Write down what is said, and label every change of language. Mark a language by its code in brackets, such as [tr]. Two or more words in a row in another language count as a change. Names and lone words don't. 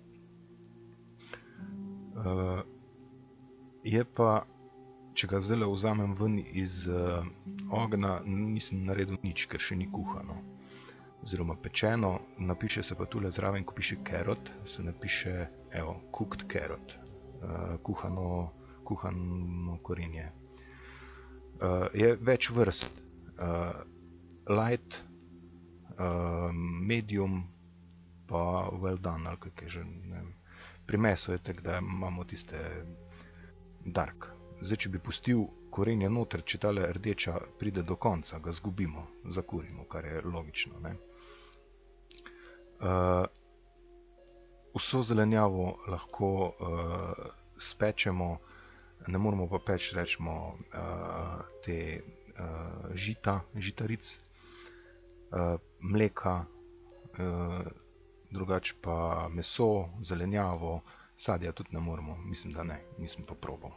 [sl] Je pa, če ga zdaj vzamem ven iz ognja, nisem naredil nič, ker še ni kuhano. Oziroma pečeno, napiše se pa tule zraven, ko piše carrot, se napiše, evo, [en] cooked carrot, [sl] kuhano korenje. Je več vrst, [en] light, medium, pa well done, [sl] ali kak je že, ne vem. Pri mesu je tako, da imamo tiste dark. Zdaj, če bi pustil korenje noter, če tale rdeča pride do konca, ga zgubimo, zakurimo, kar je logično, ne. Vso zelenjavo lahko spečemo, ne moramo pa peči, rečemo, te žitaric, mleka, drugače pa meso, zelenjavo, sadja tudi ne moremo, mislim, da ne, nisem pa probal.